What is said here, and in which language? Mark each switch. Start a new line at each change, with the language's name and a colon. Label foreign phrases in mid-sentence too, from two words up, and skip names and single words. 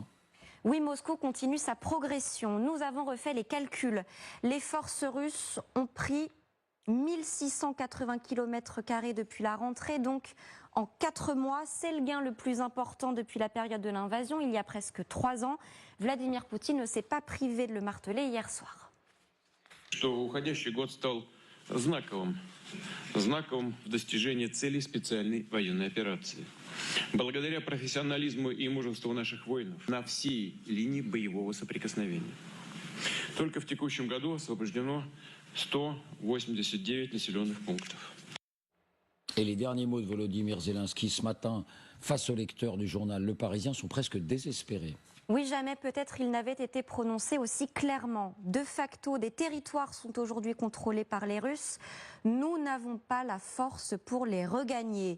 French: Oui, Moscou continue sa progression. Nous avons refait les calculs. Les forces russes ont pris 1680 km² depuis la rentrée, donc en 4 mois, c'est le gain le plus important depuis la période de l'invasion, il y a presque 3 ans. Vladimir Poutine ne s'est pas privé de le marteler hier soir.
Russian: Что уходящий год стал знаковым в достижении целей специальной военной операции. Благодаря профессионализму и мужеству наших воинов на всей линии боевого соприкосновения. Только в текущем году освобождено 189 населенных пунктов.
French: Et les derniers mots de Volodymyr Zelensky ce matin, face aux lecteurs du journal Le Parisien, sont presque désespérés. Oui, jamais peut-être il n'avait été prononcé aussi clairement. De facto, des territoires sont aujourd'hui contrôlés par les Russes. Nous n'avons pas la force pour les regagner.